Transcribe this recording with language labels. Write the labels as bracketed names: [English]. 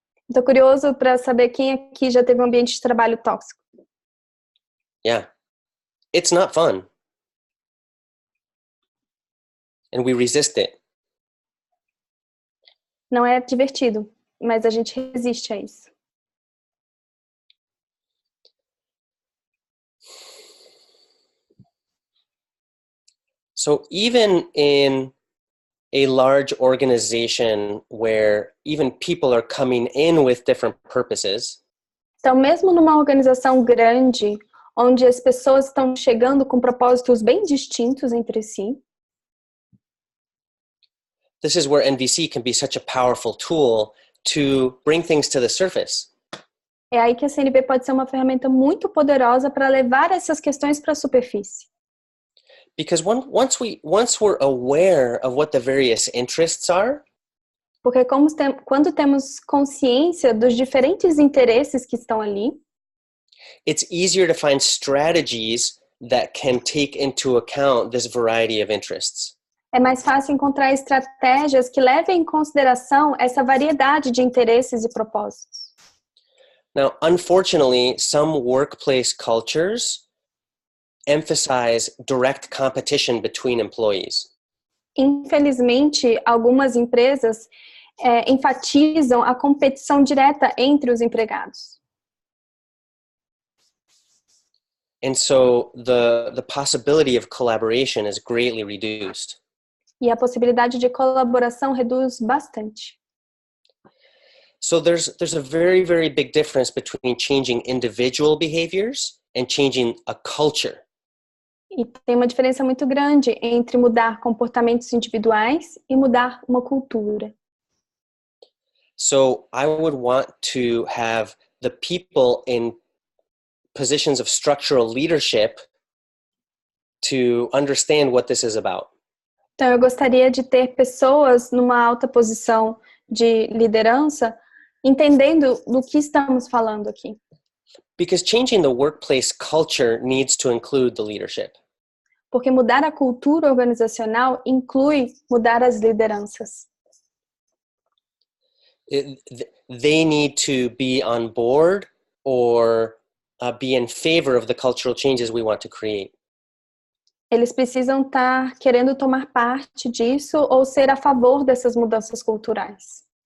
[Portuguese] Estou curioso para saber quem aqui já teve um ambiente de trabalho tóxico. [English] Yeah, it's not fun. And we resist it. [Portuguese] Não é divertido, mas a gente resiste a isso. [English] So even in a large organization where even people are coming in with different purposes, [Portuguese] então, mesmo numa organização grande, onde as pessoas estão chegando com propósitos bem distintos entre si, [English] this is where NVC can be such a powerful tool to bring things to the surface. [Portuguese] é aí que a CNV pode ser uma ferramenta muito poderosa para levar essas questões para a superfície. [English] Because once we're aware of what the various interests are, [Portuguese] porque quando temos consciência dos diferentes interesses que estão ali, [English] it's easier to find strategies that can take into account this variety of interests. [Portuguese] É mais fácil encontrar estratégias que levem em consideração essa variedade de interesses e propósitos. [English] Now, unfortunately, some workplace cultures emphasize direct competition between employees. [Portuguese] Infelizmente, algumas empresas enfatizam a competição direta entre os empregados. [English] And so the possibility of collaboration is greatly reduced. [Portuguese] E a possibilidade de colaboração reduz bastante. [English] So there's a very, very big difference between changing individual behaviors and changing a culture. [Portuguese] E tem uma diferença muito grande entre mudar comportamentos individuais e mudar uma cultura. [English] So I would want to have the people in positions of structural leadership to understand what this is about. [Portuguese] Então, eu gostaria de ter pessoas numa alta posição de liderança entendendo do que estamos falando aqui. [English] Because changing the workplace culture needs to include the leadership. [Portuguese] Porque mudar a cultura organizacional inclui mudar as lideranças. [English] They need to be on board or be in favor of the cultural changes we want to create. [Portuguese] Eles precisam estar querendo tomar parte disso ou ser a favor dessas mudanças culturais.